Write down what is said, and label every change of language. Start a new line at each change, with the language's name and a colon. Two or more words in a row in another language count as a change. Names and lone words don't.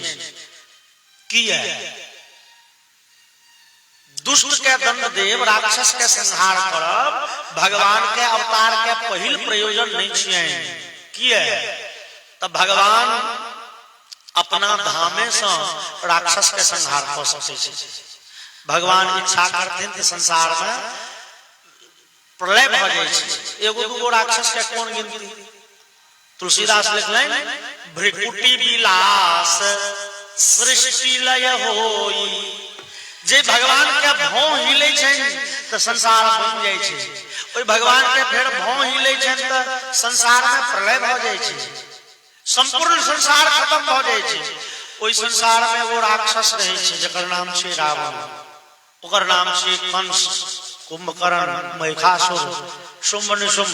Maithili: की है दुष्ट के दंड देव, राक्षस के संहार करब भगवान के अवतार के पहिल प्रयोजन नहीं छियन। की है तब भगवान अपना धामे से राक्षस के संहार कर सकै छै। भगवान इच्छा करथिन कि संसार में प्रलय भ जाय छै, एगो दूगो राक्षस के कोन गिनती। तुलसीदास लिखलन
Awadhi: भृकुटी विलास सृष्टि लय होई।
Maithili: जे भगवान के भौं हिले छन त संसार बन जाय छै, ओइ भगवान के फेर भौं हिले छन त संसार में प्रलय भ जाय छै, संपूर्ण संसार खत्म भ जाय छै। ओइ संसार में वो राक्षस रहै छै जकर नाम छै रावण, ओकर नाम छै कंस, कुंभकर्ण, महिषासुर, शुंभ निशुंभ।